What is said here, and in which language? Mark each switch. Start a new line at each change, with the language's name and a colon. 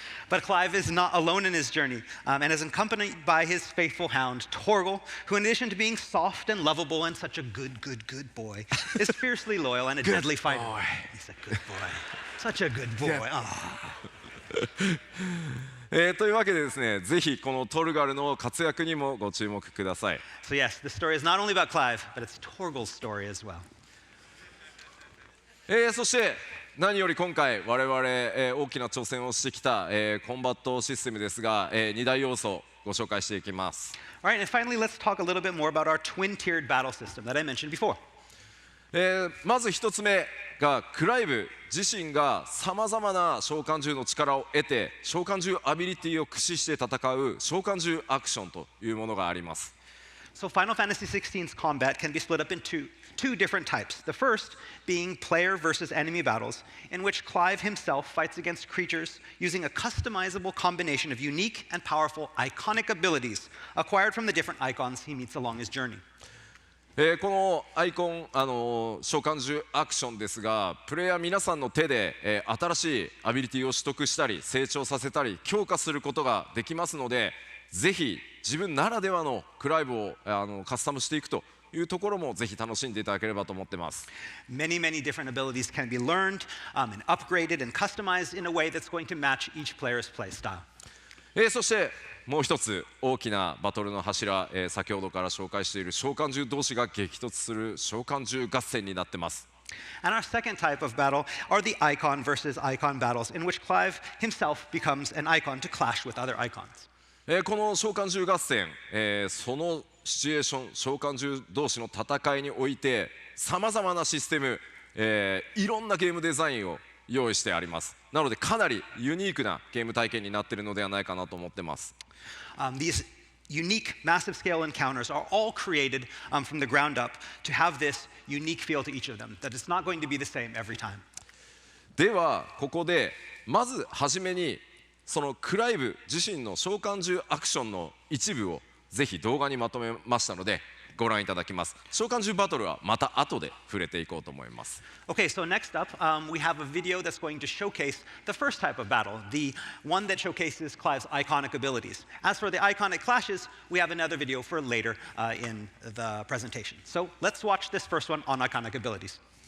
English: But Clive is not alone in his journey and is accompanied by his faithful hound, Torgal, who in addition to being soft and lovable and such a good boy, is fiercely loyal and a deadly fighter. He's a good boy. Such a good boy. Oh.
Japanese: というわけでですね、ぜひこのトルガルの活躍にもご注目ください。
English: So yes, the story is not only about Clive, but it's Torgal's story as well.
Japanese: そして何より今回我々、大きな挑戦をしてきた、コンバットシステムですが、2大要素をご紹介していきます。
English: All right, and finally, let's talk a little bit more about our twin-tiered battle system that I mentioned before.
Japanese: まず1つ目がクライブ自身がさまざまな召喚獣の力を得て召喚獣アビリティを駆使して戦う召喚獣アクションというものがあります。
English: So Final Fantasy XVI's combat can be split up into two different types. The first being player versus enemy battles, in which Clive himself fights against creatures using a customizable combination of unique and powerful iconic abilities acquired from the different icons he meets along his journey.
Japanese: このアイコン、召喚獣アクションですが、プレイヤー皆さんの手で、新しいアビリティを取得したり成長させたり強化することができますので、ぜひ自分ならではのクライブをカスタムしていくというところもぜひ楽しんでいただければと思っています。
English: Many different abilities can be learned and upgraded and customized in a way that's going to match each player's play style.
Japanese: そしてもう一つ大きなバトルの柱、先ほどから紹介している召喚獣同士が激突する召喚獣合戦になっています。
English: And our second type of battle are the icon versus icon battles, in which Clive himself becomes an icon to clash with other icons.
Japanese: この召喚獣合戦、そのシチュエーション、召喚獣同士の戦いにおいてさまざまなシステム、いろんなゲームデザインを用意してあります。なのでかなりユニークなゲーム体験になっているのではないかなと思っています。
English: These unique massive scale encounters are all created from the ground up to have this unique feel to each of them, that it's not going to be the same every time.
Japanese: ではここでまずはじめにそのクライブ自身の召喚獣アクションの一部をぜひ動画にまとめましたのでご覧いただきます。召喚獣バトルはまた後で触れていこうと思います。
English: Okay, so next up, we have a video that's going to showcase the first type of battle, the one that showcases Clive's iconic abilities. As for the iconic clashes, we have another video for later in the presentation. So let's watch this first one on iconic abilities.